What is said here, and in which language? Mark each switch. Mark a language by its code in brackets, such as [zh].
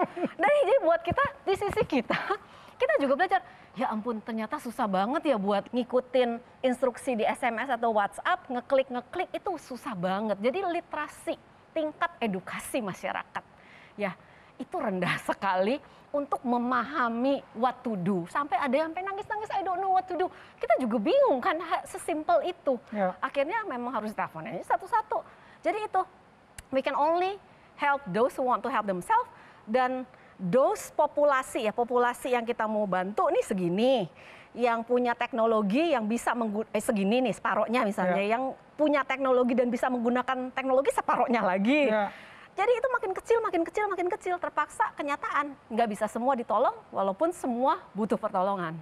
[id] Dan jadi buat kita, di sisi kita juga belajar, ya ampun ternyata susah banget ya buat ngikutin instruksi di SMS atau WhatsApp, ngeklik itu susah banget. Jadi literasi, tingkat edukasi masyarakat, ya itu rendah sekali untuk memahami [en] what to do. [id] Sampai ada yang nangis-nangis, [en] I don't know what to do. [id] Kita juga bingung kan, sesimpel itu. Akhirnya memang harus telepon aja satu-satu. Jadi itu, [en] we can only help those who want to help themselves. [id] Dan those populasi yang kita mau bantu nih segini. Yang punya teknologi yang bisa segini nih, separohnya misalnya. Yang punya teknologi dan bisa menggunakan teknologi separohnya lagi. Jadi itu makin kecil, terpaksa kenyataan. Nggak bisa semua ditolong, walaupun semua butuh pertolongan.